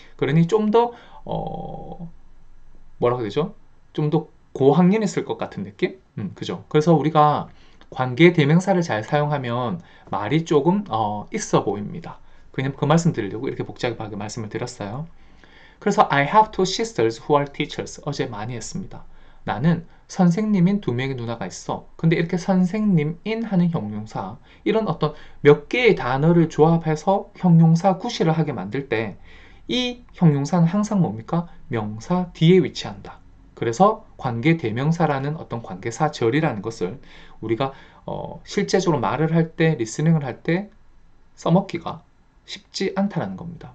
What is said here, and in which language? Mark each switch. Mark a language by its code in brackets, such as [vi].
[ko] 그러니 좀 더 뭐라고 해야 되죠? 좀 더 고학년이 쓸 것 같은 느낌? 그죠? 그래서 우리가 관계 대명사를 잘 사용하면 말이 조금 있어 보입니다. 그냥 그 말씀 드리려고 이렇게 복잡하게 말씀을 드렸어요. [en] 그래서 I have two sisters who are teachers. [ko] 어제 많이 했습니다. 나는 선생님인 두 명의 누나가 있어. 근데 이렇게 선생님인 하는 형용사, 이런 어떤 몇 개의 단어를 조합해서 형용사 구실을 하게 만들 때 이 형용사는 항상 뭡니까? 명사 뒤에 위치한다. 그래서 관계 대명사라는 어떤 관계사절이라는 것을 우리가 실제적으로 말을 할 때, 리스닝을 할 때 써먹기가 쉽지 않다는 겁니다.